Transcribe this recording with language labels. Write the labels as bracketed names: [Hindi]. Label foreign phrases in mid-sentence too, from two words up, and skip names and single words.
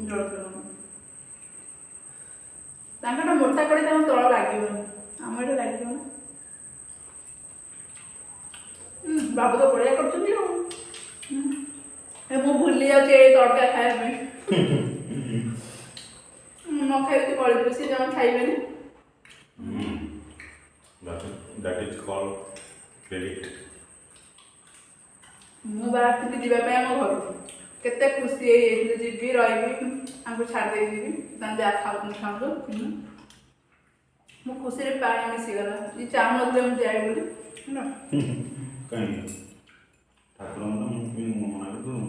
[Odia] ତାଙ୍କର ମୋଟା କଡ଼େଇ ତାଙ୍କ ତଳ ଲାଗିବନି ଆମ ଏଠି ଲାଗିବ ନା ବାବୁ ତ ବଢ଼ିଆ କରୁଛନ୍ତି ଆଉ ମୁଁ ଭୁଲି ଯାଉଛି ଏଇ ତଡ଼କା ଖାଇବା ପାଇଁ ନ ଖାଇକି ପଳେଇବୁ ସେ ଜମା ଖାଇବେନି [English] that is called credit [Odia] ମୁଁ ବାହାରିଥିଲି ଯିବା ପାଇଁ ଆମ ଘରକୁ କେତେ ଖୁସି ହେଇଯାଇଥିଲି ଯିବି ରହିବି ଆମକୁ ଛାଡ଼ି ଦେଇ ଯିବି ତାଙ୍କୁ ଯାହା ଖାଉଛନ୍ତି ଖାଆନ୍ତୁ ମୋ ଖୁସିରେ ପାଣି ମିଶିଗଲା ଇଏ ଚାହୁଁନଥିଲେ ମୁଁ ଯାଏ ବୋଲି ହେଲା କାହିଁକି ଠାକୁରଙ୍କ ମନା କରୁଛୁ